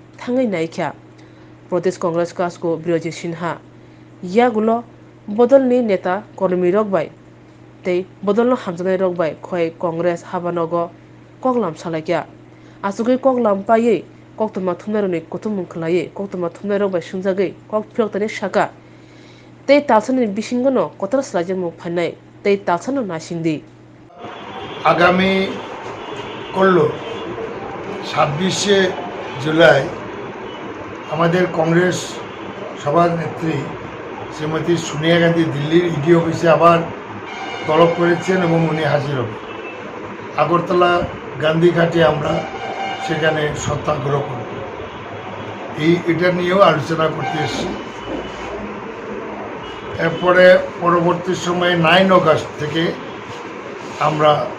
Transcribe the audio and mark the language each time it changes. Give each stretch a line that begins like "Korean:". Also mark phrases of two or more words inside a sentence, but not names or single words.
Kok Borok: thangai naikha Pradesh Congress Kasku Birojit Sinha yagulo bodolni neta kormi rok bai tei bodolno hamjanai rok bai khoi Congress habanogo koklam salaikya asugui koklam paiye koktuma thumnaroni kutumung khlaiye koktuma thumnai rok bai sungjagui kok phiroktani saka tei talsani bisingono kotor slajamung phanai tei talsano nasingdi
Bangla: আগামী করল 26শে জুলাই আমাদের কংগ্রেস সভানেত্রী শ্রীমতী সোনিয়া গান্ধী দিল্লির ইডি অফিসে আবার তলব করেছেন এবং উনি হাজির হবেন আগরতলা গান্ধীঘাটে আমরা সেখানে সত্যাগ্রহ করব এটা নিয়েও আলোচনা করতে এসেছি এরপরে পরবর্তী সময়ে 9 আগস্ট থেকে আমরা